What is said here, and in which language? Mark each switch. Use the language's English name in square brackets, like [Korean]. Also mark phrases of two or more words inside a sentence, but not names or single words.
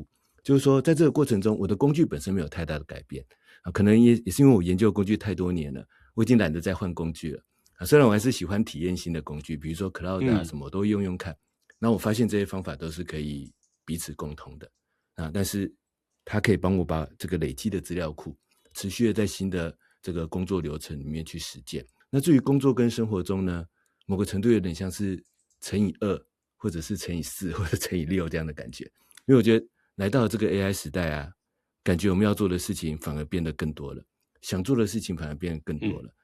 [Chinese] 就是說，在這個過程中，我的工具本身沒有太大的改變可能也是因為我研究工具太多年了，我已經懶得再換工具了雖然我還是喜歡體驗新的工具，比如說 Cloud 啊什麼，我都用用看。那我發現這些方法都是可以彼此共同的但是它可以幫我把這個累積的資料庫持續的在新的這個工作流程裡面去實踐。那至於工作跟生活中呢，某個程度有點像是乘以2，或者是乘以4，或者乘以6這樣的感覺。因為我覺得來到了這個 AI 時代啊，感覺我們要做的事情反而變得更多了，想做的事情反而變得更多了。